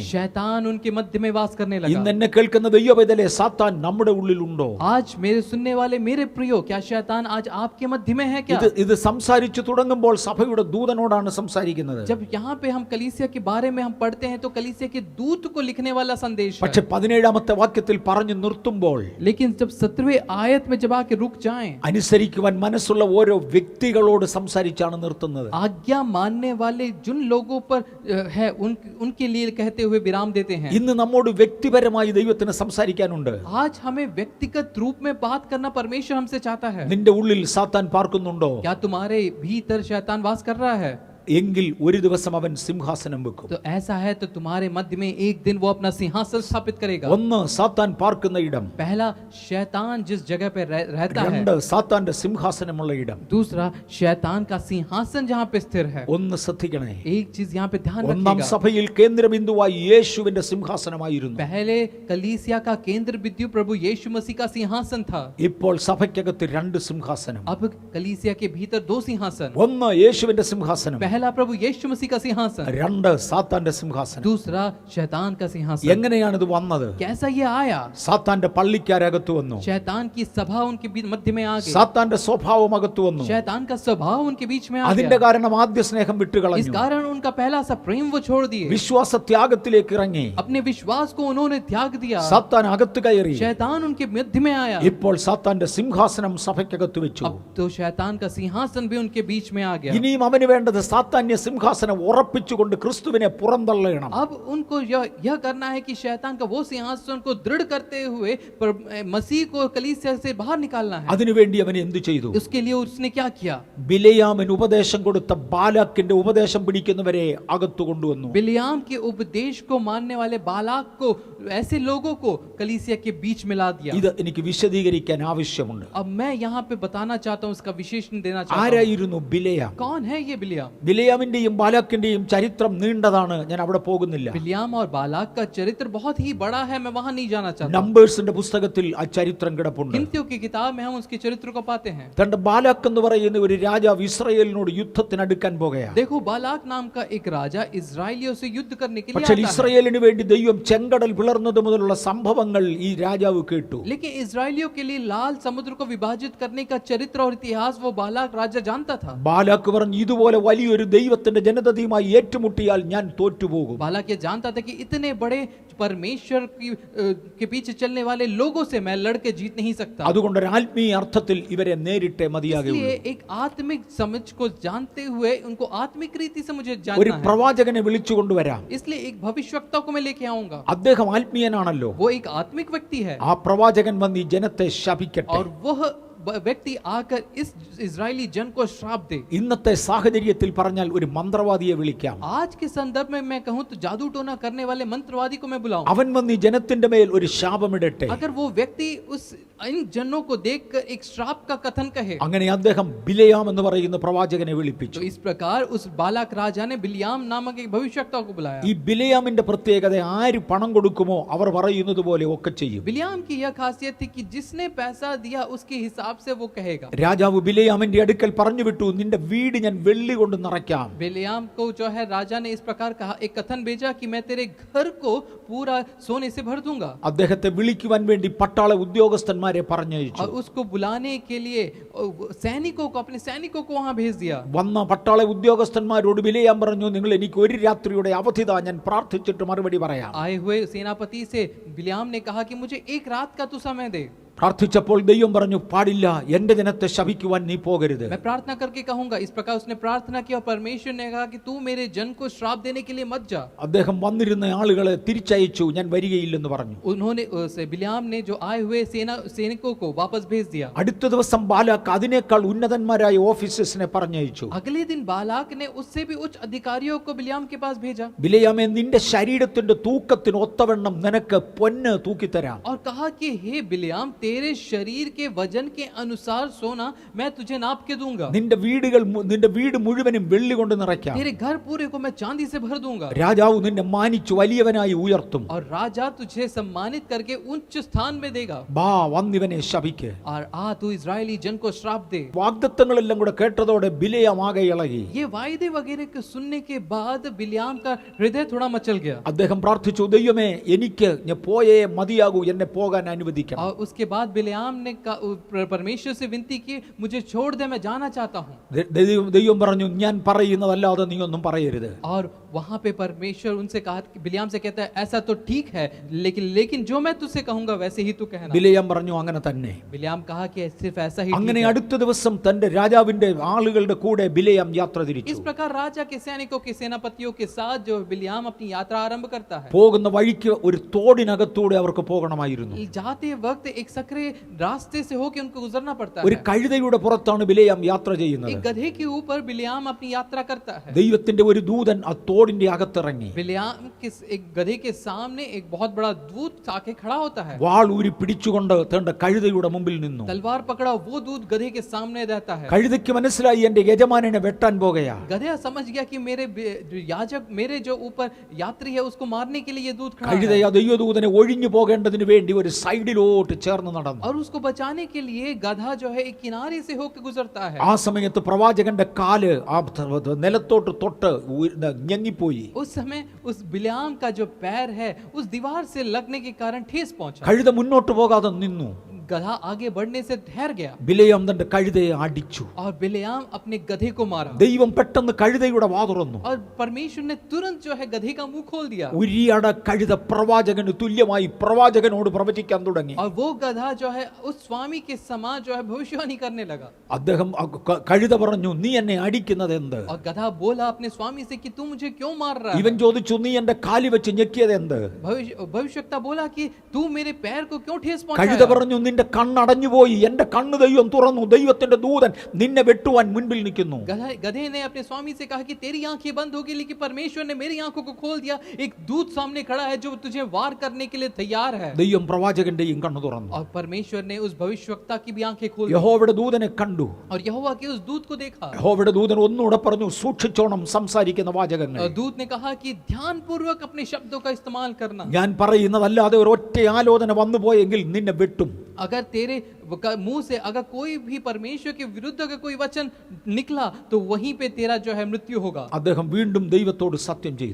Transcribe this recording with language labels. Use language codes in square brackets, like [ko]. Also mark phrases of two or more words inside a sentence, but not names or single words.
[hi] शैतान उनके मध्य में वास करने लगा. [ml] ഇന്ന് എന്നെ കേൾക്കുന്ന ദൈവവേദലേ, സാത്താൻ നമ്മുടെ ഉള്ളിലുണ്ടോ? [hi] आज मेरे सुनने वाले मेरे प्रियो, क्या शैतान आज आपके मध्य में है क्या? [ml] ഇത് സംസാരിച്ചു തുടങ്ങുമ്പോൾ സഭയുടെ ദൂതനോടാണ് സംസാരിക്കുന്നത്. [hi] जब यहाँ पे हम कलीसिया के बारे में हम पढ़ते हैं तो कलीसिया के दूत को लिखने वाला संदेश है. [ml] പക്ഷെ 17ാമത്തെ വാക്യത്തിൽ പറഞ്ഞു നിർത്തുമ്പോൾ, [hi] लेकिन जब 17वें आयत में जब आके रुक जाएं, [ml] അനുസരിക്കുവാൻ മനസ്സുള്ള ഓരോ വ്യക്തികളോട് സംസാരിച്ചാണ് നിർത്തുന്നത്. [hi] आज्ञा मानने वाले जिन लोगों पर है उनके लिए कहते हुए विराम देते हैं. [ml] ഇന്ന് നമ്മോട് വ്യക്തിപരമായി ദൈവത്തിന് സംസാരിക്കാനുണ്ട്. [hi] आज हमें व्यक्तिगत रूप में बात करना परमेश्वर हमसे चाहता है. [ml] നിന്റെ ഉള്ളിൽ സാത്താൻ പാർക്കുന്നുണ്ടോ? [hi] क्या तुम्हारे भीतर शैतान वास कर रहा है? [ml] എങ്കിൽ ഒരു ദിവസം അവൻ സിംഹാസനം വെക്കും. [hi] तो ऐसा है तो तुम्हारे मध्य में एक दिन वो अपना सिंहासन स्थापित करेगा. [ml] ഒന്ന്, സാത്താൻ പാർക്കുന്ന ഇടം. [hi] पहला, शैतान जिस जगह पे रहता है. [ml] രണ്ട്, സാത്താന്റെ സിംഹാസനമുള്ള ഇടം. [hi] दूसरा, शैतान का सिंहासन जहाँ पे स्थिर है. [ml] ഒന്ന് ശ്രദ്ധിക്കണേ. [hi] एक चीज यहाँ पे ध्यान [ml] ഒന്നാം [hi] रखिएगा. [ml] സഭയിൽ കേന്ദ്രബിന്ദുവായി യേശുവിന്റെ സിംഹാസനമായിരുന്നു. [hi] पहले कलीसिया का केंद्र बिंदु प्रभु यीशु मसीह का सिंहासन था. [ml] ഇപ്പോൾ സഭയ്ക്കകത്ത് രണ്ട് സിംഹാസനം. [hi] अब कलीसिया के भीतर 2 सिंहासन. [ml] ഒന്ന് യേശുവിന്റെ സിംഹാസനം, [hi] पहला प्रभु यीशु मसीह का सिंहासन. [ml] രണ്ട് സാത്താന്റെ സിംഹാസനം. [hi] दूसरा, शैतान का सिंहासन. [ml] എങ്ങനെയാണ് ഇത് വന്നത്? [hi] कैसा ये आया? [ml] സാത്താന്റെ പള്ളിക്കാരകത്ത് വന്നു. [hi] शैतान की सभा उनके मध्य में आ गई. [ml] സാത്താന്റെ സ്വഭാവം അകത്ത് വന്നു. [hi] शैतान का स्वभाव उनके बीच में आ [ml] അതിന്റെ [hi] गया. [ml] കാരണം ആദ്യ സ്നേഹം [hi] इस [ml] വിട്ടുകളഞ്ഞു. [hi] कारण उनका पहला सा प्रेम वो छोड़ दिए. [ml] വിശ്വാസ ത്യാഗത്തിലേക്ക് ഇറങ്ങി. [hi] अपने विश्वास को उन्होंने त्याग दिया. [ml] സാത്താൻ അകത്ത് കയറി. [hi] शैतान उनके मध्य में आया. [ml] ഇപ്പോൾ സാത്താന്റെ സിംഹാസനം സഭയ്ക്കകത്ത് വെച്ചു. [hi] अब तो शैतान का सिंहासन भी उनके बीच में आ गया. [ml] ഇനിയും അവന് വേണ്ടത് സാത്താന്യ സിംഹാസനം ഉറപ്പിച്ചുകൊണ്ട് ക്രിസ്തുവിനെ പുറന്തള്ളണം. [hi] अब उनको यह करना है कि शैतान का वो सिंहासन को दृढ़ करते हुए मसीह को कलीसिया से बाहर निकालना है. [ml] അതിനുവേണ്ടി അവൻ എന്തു ചെയ്തു? [hi] उसके लिए उसने क्या किया? [ml] ബിലെയാമിന് ഉപദേശം കൊടുത്ത ബാലാക്കിന്റെ ഉപദേശം പിടിക്കുന്നവരെ അകത്തു കൊണ്ടുവന്നു. [hi] बिलियाम के उपदेश को मानने वाले बालाक को, ऐसे लोगों को कलीसिया के बीच में ला दिया. [ml] ഇത് എനിക്ക് വിശദീകരിക്കാൻ ആവശ്യമുണ്ട്. [hi] अब मैं यहाँ पे बताना चाहता हूँ, इसका विशेषण देना चाहता हूँ. [ml] ആരായിരുന്നു ബിലെയാം? [hi] कौन है ये बिलियाम? [ml] ബിലെയാമിന്റെയും ബാലാക്കിന്റെയും ചരിത്രം നീണ്ടതാണ്, ഞാൻ അവിടെ പോകുന്നില്ല. [hi] बिलियाम और बालाक का चरित्र बहुत ही बड़ा है, मैं वहां नहीं जाना चाहता. [ml] നമ്പേഴ്സിന്റെ പുസ്തകത്തിൽ ആ ചരിത്രം കിടപ്പുണ്ട്. [hi] गिनतियों की किताब में हम उसके चरित्र को पाते हैं. [ml] തന്റെ ബാലാക്ക് എന്ന് പറയുന്ന ഒരു രാജാവ് ഇസ്രായേലിനോട് യുദ്ധത്തിന് അടുക്കാൻ പോകുകയാണ്. [hi] देखो, बालाक नाम का एक राजा इजराइलियों से युद्ध करने के लिए [ml] പക്ഷേ [hi] आता है. [ml] ഇസ്രായേലിന് വേണ്ടി ദൈവം ചെങ്കടൽ പിളർന്നത് മുതലുള്ള സംഭവങ്ങൾ ഈ രാജാവ് കേട്ടു. [hi] लेकिन इजराइलियों के लिए लाल समुद्र को विभाजित करने का चरित्र और इतिहास वो बालाक राजा जानता था. [ml] ബാലാക്ക് പറഞ്ഞു, ഇതുപോലെ വലിയൊരു ദൈവത്തിന്റെ ജനതയുമായി ഏറ്റുമുട്ടിയാൽ ഞാൻ തോറ്റുപോകും. [hi] बालाक ये जानता था कि इतने बड़े परमेश्वर के पीछे चलने वाले लोगों से मैं लड़के जीत नहीं सकता. [ml] അതുകൊണ്ട് ഒരു ആത്മീയ അർത്ഥത്തിൽ ഇവരെ നേരിട്ടേ മതിയാകുള്ളൂ. [hi] इसलिए एक आत्मिक समझ को जानते हुए उनको आत्मिक रीति से मुझे [ml] ഒരു [hi] जानना है. [ml] പ്രവാചകനെ വിളിച്ചു കൊണ്ടുവരാം. [hi] इसलिए एक भविष्यवक्ता को मैं लेके आऊंगा. [ml] അദ്ദേഹം ആത്മീയനാണല്ലോ. [hi] वो एक आत्मिक व्यक्ति है [ml] ആ പ്രവാചകൻ വന്ന് ഈ ജനത്തെ ശപിക്കട്ടെ. [hi] और वह व्यक्ति आकर इस इजरायली जन को श्राप दे. [ml] ഇന്നത്തെ സാഹചര്യത്തിൽ പറഞ്ഞാൽ ഒരു മന്ത്രവാദിയെ വിളിക്കാം. [hi] आज के संदर्भ में मैं कहूं तो जादू टोना करने वाले मंत्रवादी को मैं बुलाऊं. [ml] അവൻ വന്ന് ഈ ജനത്തിന്റെ മേൽ ഒരു ശാപമിടട്ടെ. [hi] अगर वो व्यक्ति इन जनों को देखकर एक श्राप का कथन कहे. [ml] അങ്ങനെ അദ്ദേഹം ബിലെയാം എന്ന് പറയുന്ന പ്രവാചകനെ വിളിപ്പിച്ചു. [hi] तो इस प्रकार उस बालाक राजा ने बिलियाम नामक एक भविष्यवक्ता को बुलाया. [ml] ഈ ബിലെയാമിന്റെ പ്രത്യേകത, ആര് പണം കൊടുക്കുമോ അവർ പറയുന്നത് പോലെ ഒക്കെ ചെയ്യും. [hi] बिलियाम की यह खासियत थी कि जिसने पैसा दिया उसके हिसाब से वो कहेगा. [ml] രാജാവ് ബിലെയാമിന്റെ അടുക്കൽ പറഞ്ഞു വിട്ടു, നിന്റെ വീട് ഞാൻ വെള്ളി കൊണ്ട് നിറയ്ക്കാം. [hi] बिलियाम को जो है राजा ने इस प्रकार कहा, एक कथन भेजा कि मैं तेरे घर को पूरा सोने से भर दूंगा. [ml] അദ്ദേഹത്തെ വിളിക്കുവാൻ വേണ്ടി പട്ടാള ഉദ്യോഗസ്ഥന്മാരെ പറഞ്ഞയച്ചു. [hi] और उसको बुलाने के लिए सैनिकों को, अपने सैनिकों को वहां भेज दिया. [ml] വന്ന പട്ടാള ഉദ്യോഗസ്ഥന്മാരോട് ബിലെയാം പറഞ്ഞു, നിങ്ങൾ എനിക്ക് ഒരു രാത്രിയുടെ അവധി താ, ഞാൻ പ്രാർത്ഥിച്ചിട്ട് മറുപടി പറയാം. [hi] आए हुए सेनापति से बिलियाम ने कहा कि मुझे एक रात का तू समय दे. [ml] പ്രാർത്ഥിച്ചപ്പോൾ ദൈവം പറഞ്ഞു, പാടില്ല, എന്റെ ജനത്തെ ശപിക്കുവാൻ നീ പോകരുത്. [hi] मैं प्रार्थना करके कहूंगा, इस प्रकार उसने प्रार्थना की और परमेश्वर ने कहा कि तू मेरे जन को श्राप देने के लिए मत जा. [ml] അദ്ദേഹം വന്നിരുന്ന ആളുകളെ തിരിച്ചയച്ചു, ഞാൻ വരികയില്ലെന്ന് പറഞ്ഞു. [hi] उन्होंने बिलाम ने जो आए हुए सैनिकों को वापस भेज दिया. [ml] അടുത്ത ദിവസം ബാലാക്ക് അതിനേക്കാൾ ഉന്നതന്മാരായ ഓഫീസേഴ്സിനെ പറഞ്ഞയച്ചു. [hi] अगले दिन बालाक ने उससे भी उच्च अधिकारियों को बिलाम के पास भेजा [ml] ബിലെയാമേ, നിന്റെ ശരീരത്തിന്റെ തൂക്കത്തിന് ഒത്തവണ്ണം നിനക്ക് പൊന്ന് തൂക്കിത്തരാം. [hi] और कहा कि हे बिलाम, तेरे शरीर के वजन के अनुसार सोना मैं तुझे नाप के दूंगा. [ml] നിന്റെ വീട് മുഴുവനും വെള്ളി കൊണ്ട് നിറയ്ക്കാം. [hi] तेरे घर पूरे को मैं चांदी से भर दूंगा. [ml] രാജാവ് നിന്നെ മാനിച്ചു വലിയവനായി ഉയർത്തും. [hi] और राजा तुझे सम्मानित करके उच्च स्थान में देगा. [ml] ബാ, വന്നിവനെ ശപിക്ക്. [hi] और आ तू इजरायली जन को श्राप दे. [ml] വാഗ്ദത്തങ്ങളെല്ലാം കൂടെ കേട്ടതോടെ ബിലെയാം ആകെ ഇളകി. [hi] ये वायदे वगैरह को सुनने के बाद बिलाम का हृदय थोड़ा मचल गया. [ml] അദ്ദേഹം പ്രാർത്ഥിച്ചു, ദൈവമേ, എനിക്ക് ഞാൻ പോയേ മതിയാകൂ, എന്നെ പോകാൻ അനുവദിക്കണം. [hi] और उसके बाद बिलाम ने परमेश्वर से विनती की, मुझे छोड़ दे, मैं जाना चाहता हूँ. [ml] ദൈവം പറഞ്ഞു, ഞാൻ പറയുന്നതല്ലാതെ നീ ഒന്നും പറയരുത്. [hi] और वहां पे परमेश्वर उनसे कहा, बिलाम से कहता है, ऐसा तो ठीक है, लेकिन जो मैं तुझसे कहूंगा वैसे ही तू कहना. [ml] ബിലെയാം പറഞ്ഞു, അങ്ങനെ തന്നെ. [hi] बिलाम कहा कि सिर्फ ऐसा ही [ml] അങ്ങനെ [hi] ठीक है. [ml] അടുത്ത ദിവസം തന്റെ രാജാവിന്റെ ആളുകളുടെ കൂടെ ബിലെയാം യാത്ര തിരിച്ചു. [hi] इस प्रकार राजा के सैनिकों के सेनापतियों के साथ जो बिलाम अपनी यात्रा आरंभ करता है. [ml] പോകുന്ന വഴിക്ക് ഒരു തോടിനകത്തൂടെ അവർക്ക് പോകണമായിരുന്നു. [hi] जाते वक्त एक सकरे रास्ते से होकर उनको गुजरना पड़ता [ml] ഒരു [hi] है. [ml] കഴുതയുടെ പുറത്താണ് ബിലെയാം യാത്ര ചെയ്യുന്നത്. [hi] एक गधे के ऊपर बिलाम अपनी यात्रा करता है. [ml] ദൈവത്തിന്റെ ഒരു ദൂതൻ ആ തോടിന്റെ അകത്തിറങ്ങി. [hi] बिलाम के एक गधे के सामने एक बहुत बड़ा दूत आके खड़ा होता है. [ml] വാൾ ഊരി പിടിച്ചുകൊണ്ട് തന്റെ കഴുതയുടെ മുമ്പിൽ നിന്നു. [hi] तलवार पकड़ा वो दूत गधे के सामने रहता है. [ml] കഴുതയ്ക്ക് മനസ്സിലായി, എന്റെ യജമാനനെ വെട്ടാൻ പോകുകയാ. [hi] गधा समझ गया कि याजक मेरे जो ऊपर यात्री है उसको मारने के लिए ये दूत खड़ा [ml] കഴുത [hi] है. [ml] ആ ദൈവദൂതനെ ഒഴിഞ്ഞു പോകേണ്ടതിന് വേണ്ടി ഒരു സൈഡിലോട്ട് ചേർന്ന് നടന്നു. [hi] और उसको बचाने के लिए गधा जो है एक किनारे से होकर गुजरता है. [ml] ആ സമയത്ത് പ്രവാചകന്റെ കാല് ആ നിലത്തോട്ട് തൊട്ട് ഞെങ്ങിപ്പോയി. [hi] उस समय उस बिलाम का जो पैर है उस दीवार से लगने के कारण ठेस पहुंचा. [ml] കഴുത മുന്നോട്ട് പോകാതെ നിന്നു. [hi] गधा आगे बढ़ने से ठहर गया. [ml] ബിലെയാം തന്റെ കഴുതയെ അടിച്ചു. [hi] और बिलाम अपने गधे को मारा. [ml] ദൈവം പെട്ടെന്ന് കഴുതയുടെ വാ തുറന്നു. [hi] और परमेश्वर ने तुरंत जो है गधे का मुंह खोल दिया. [ml] ഉരിയട കഴുത പ്രവാചകന് തുല്യമായി പ്രവാചകനോട് പ്രവചിക്കാൻ തുടങ്ങി. [hi] और वो गधा जो है उस स्वामी के समान जो है भविष्यवाणी करने लगा. [ml] അദ്ദേഹം കഴുത പറഞ്ഞു, നീ എന്നെ അടിക്കുന്നത് എന്ത്? [hi] और गधा बोला अपने स्वामी से कि तू मुझे क्यों मार रहा है. [ml] ഇവൻ ചോദിച്ചു, നീ എന്റെ കാലി വെച്ച് ഞെക്കിയത് എന്ത്? [hi] भविष्यवक्ता बोला कि तू मेरे पैर को क्यों ठेस [ml] കഴുത [hi] पहुंचाया. [ml] പറഞ്ഞു, നിന്റെ കണ്ണടഞ്ഞുപോയി, എന്റെ കണ്ണ് ദൈവം തുറന്നു, ദൈവത്തിന്റെ ദൂതൻ നിന്നെ വെട്ടുവാൻ മുൻപിൽ നിൽക്കുന്നു. [hi] गधे ने अपने स्वामी से कहा कि तेरी आंखें बंद होगी, लेकिन परमेश्वर ने मेरी आंखों को खोल दिया. एक दूत सामने खड़ा है जो तुझे वार करने के लिए तैयार है. [ml] ദൈവം പ്രവാചകന്റെയും കണ്ണു തുറന്നു. [hi] और परमेश्वर ने उस भविष्यवक्ता की भी आंखें खोल दी. [ml] യഹോവയുടെ ദൂതനെ കണ്ടു. [hi] और यहोवा के उस दूत को देखा. [ml] യഹോവയുടെ ദൂതൻ ഒന്നുകൂടെ പറഞ്ഞു, സൂക്ഷിച്ചോണം സംസാരിക്കുന്ന വാചകങ്ങൾ. [hi] दूत ने कहा कि ध्यानपूर्वक अपने शब्दों का इस्तेमाल करना. [ml] ഞാൻ പറയുന്നതല്ലാതെ ഒരു ഒറ്റ ആലോചന വന്നു പോയെങ്കിൽ നിന്നെ വെട്ടും. [hi] अगर तेरे मुंह से अगर कोई भी परमेश्वर के विरुद्ध अगर कोई वचन निकला तो वहीं पे तेरा जो है मृत्यु होगा. [ml] അദ്ദേഹം വീണ്ടും ദൈവത്തോട് സത്യം ചെയ്തു.